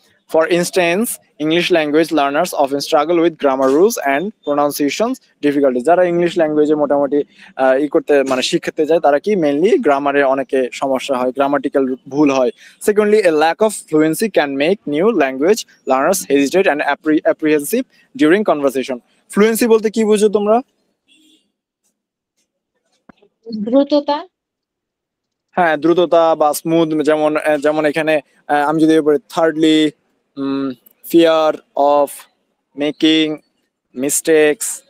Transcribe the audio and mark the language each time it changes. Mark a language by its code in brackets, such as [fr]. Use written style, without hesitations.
[en] For instance, English language learners often struggle with grammar rules and pronunciations difficulties. [bn] যারা English ল্যাঙ্গুয়েজে মোটামুটি করতে মানে শিখতে যায় তারা কি মেইনলি গ্রামারে অনেকে সমস্যা হয়, গ্রামাটিক্যাল ভুল হয়। [en] Secondly, a lack of fluency can make new language learners hesitate and apprehensive during conversation. [bn] Fluency বলতে কি বুঝো তোমরা? দ্রুততা। হ্যাঁ, দ্রুততা বা স্মুথ, যেমন যেমন এখানে আমি যদি বলি [en] thirdly, fear of making mistakes,